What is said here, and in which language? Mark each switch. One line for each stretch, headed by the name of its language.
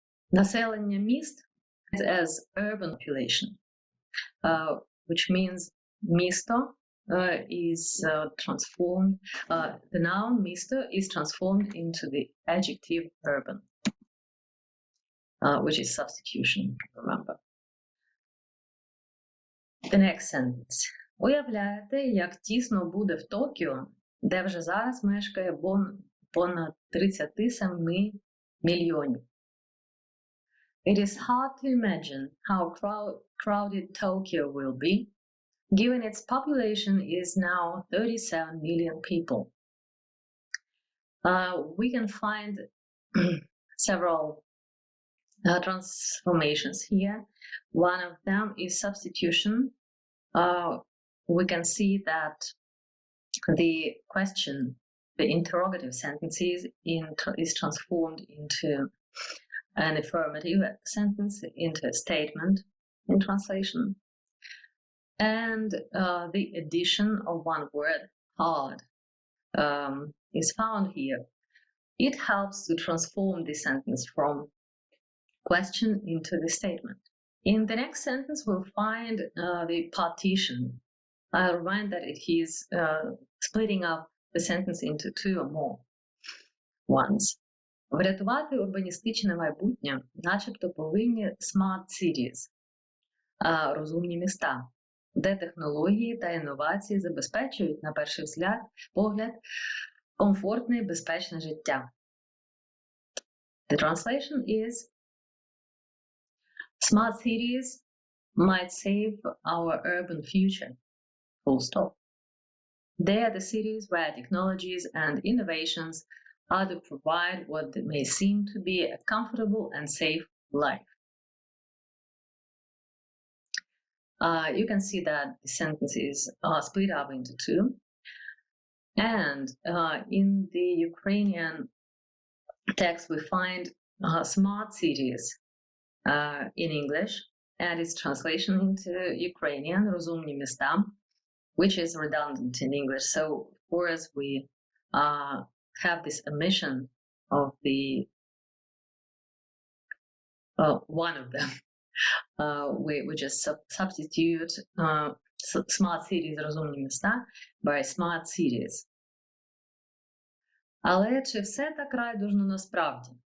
Ukrainian: Населення міст
English: as urban population, which means місто is transformed, the noun місто is transformed into the adjective urban. Which is substitution, remember. The next sentence.
Ukrainian: Уявляєте, як тісно буде в Токіо, де вже зараз мешкає понад 37 мільйонів.
English: It is hard to imagine how crowded Tokyo will be, given its population is now 37 million people. We can find several transformations here. One of them is substitution. We can see that the question, the interrogative sentence is transformed into an affirmative sentence, into a statement in translation. And the addition of one word, hard, is found here. It helps to transform the sentence from question into the statement. In the next sentence, we'll find the partition. I'll remind that it is splitting up the sentence into two or more ones.
Ukrainian: Врятувати урбаністичне майбутнє, начебто повинні
English: smart cities,
Ukrainian: розумні міста, де технології та інновації забезпечують, на перший погляд, комфортне і безпечне життя.
English: The translation is smart cities might save our urban future, full stop. They are the cities where technologies and innovations are to provide what may seem to be a comfortable and safe life. You can see that the sentence is split up into two. And in the Ukrainian text, we find smart cities in English, and its translation into Ukrainian,
Ukrainian: розумні міста,
English: which is redundant in English. So, of course, we have this omission of the one of them. We just substitute smart cities,
Ukrainian: розумні міста,
English: by smart cities.
Ukrainian: Але чи все так райдужно насправді?